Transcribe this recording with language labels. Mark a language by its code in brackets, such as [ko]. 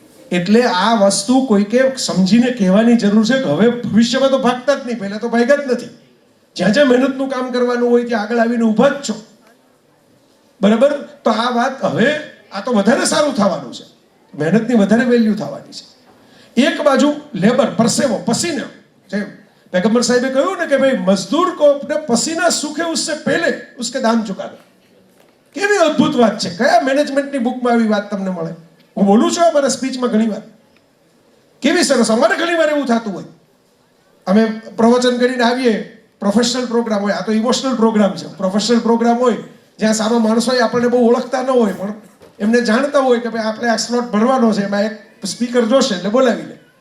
[gu] એટલે આ વસ્તુ કોઈકે સમજીને કહેવાની જરૂર છે કે હવે ભવિષ્યમાં તો ભાગતા જ નહીં, પહેલા તો ભાગ્યા જ નથી. જ્યાં જ્યાં મહેનતનું કામ કરવાનું હોય ત્યાં આગળ આવીને ઊભા જ છો. બરાબર? તો આ વાત હવે આ તો વધારે સારું થવાનું છે, મહેનતની વધારે વેલ્યુ થવાની છે. એક બાજુ લેબર, પરસેવો, પસીનો, જે पैगंबर साहिबे કહ્યું ને કે ભાઈ મજદૂર [hi] को अपने पसीना सूखे उससे पहले उसके दाम चुका दो. [gu] કેવી અદ્ભુત વાત છે. કયા મેનેજમેન્ટની બુકમાં આવી વાત તમને મળે? હું બોલું છું અમારા સ્પીચમાં ઘણી વાર. કેવી સરસ. અમારે ઘણી વાર એવું થતું હોય, અમે પ્રવચન કરીને આવીએ, પ્રોફેશનલ પ્રોગ્રામ હોય, આ તો ઇમોશનલ પ્રોગ્રામ છે. પ્રોફેશનલ પ્રોગ્રામ હોય જ્યાં સારો માણસો હોય, આપણને બહુ ઓળખતા ન હોય પણ એમને જાણતા હોય કે ભાઈ આપણે આ સ્લોટ ભરવાનો છે, એમાં એક સ્પીકર જોશે એટલે બોલાવી લે.